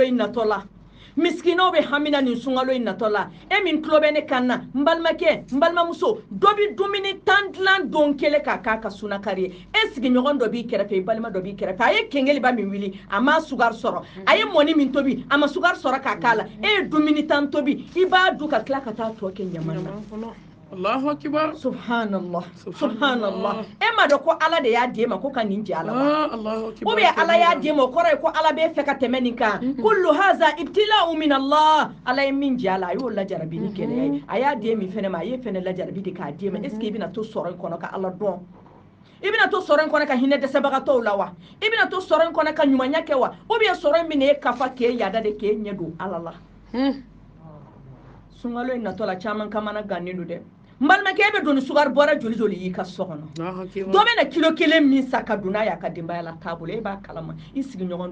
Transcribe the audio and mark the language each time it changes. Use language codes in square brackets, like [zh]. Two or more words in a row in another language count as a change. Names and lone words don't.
[bm] in natɔ la miskinaw bɛ hamina nin sunkalo in natɔ la e min tulo bɛ ne kan na n balimakɛ n balimamuso dɔ bɛ dumuni tan dilan don kelen k'a k'a ka sunakari ye e sigiɲɔgɔn dɔ b'i kɛrɛfɛ i balima dɔ b'i kɛrɛfɛ a ye kɛngɛliba min wuli a ma sugari sɔrɔ a ye mɔni min tobi a ma sugari sɔrɔ k'a k'a la e ye dumuni tan tobi i b'a dun ka tila ka taa tɔ kɛ ɲaman na [ar] الله أكبر سبحان الله سبحان الله [bm] e ma dɔn ko ala de y'a d'e ma ko ka nin jɛ ala ma [ar] الله أكبر [fr] ou bien [bm] ala y'a d'e ma o kɔrɔ ye ko ala b'e fɛ ka tɛmɛ nin kan [ar] كل هذا ابتلاء من الله [bm] ala ye min jɛ a la a y'o lajarabi ni kɛnɛya ye a y'a d'e min fɛnɛ ma a ye fɛnɛ lajarabi de k'a d'e ma [fr] est ce que [bm] i bɛna to sɔrɔ in kɔnɔ ka ala dɔn i bɛna to sɔrɔ in kɔnɔ ka hinɛ dɛsɛbagatɔw la wa i bɛna to sɔrɔ in kɔnɔ ka ɲumanya kɛ wa [fr] ou bien [bm] sɔrɔ in bɛna e kafa k'e yada de k'e ɲɛ don ala la sunkalo in natɔ la caman kamana gannen don dɛ n balimakɛ e bɛ don ni sukari bɔrɛ joli joli y'i ka so kɔnɔ dɔ bɛ na kilo kelen min sa ka don n'a y'a ka denbaya la taabolo e b'a kalama i sigiɲɔgɔn